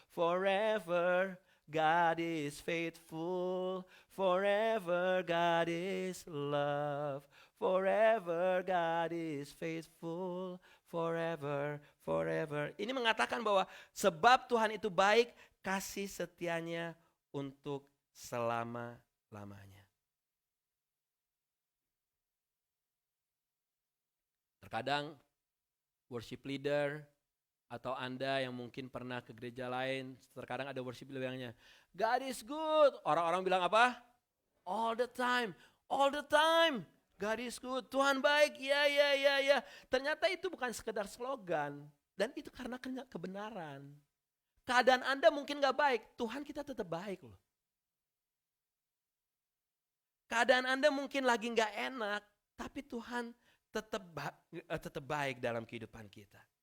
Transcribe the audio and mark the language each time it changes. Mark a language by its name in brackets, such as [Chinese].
[English] Forever God is faithful. Forever God is love. Forever God is faithful. Forever, forever. [Indonesian] Ini mengatakan bahwa sebab Tuhan itu baik, kasih setianya untuk selama-lamanya. Terkadang worship leader atau Anda yang mungkin pernah ke gereja lain, terkadang ada worship leader bilangnya, [English] God is good. [Indonesian] Orang-orang bilang apa? [English] All the time, all the time. God is good, [Indonesian] Tuhan baik, ya. Ternyata itu bukan sekedar slogan, dan itu karena kebenaran. Keadaan Anda mungkin gak baik, Tuhan kita tetap baik loh. Keadaan Anda mungkin lagi gak enak, tapi Tuhan tetap baik dalam kehidupan kita.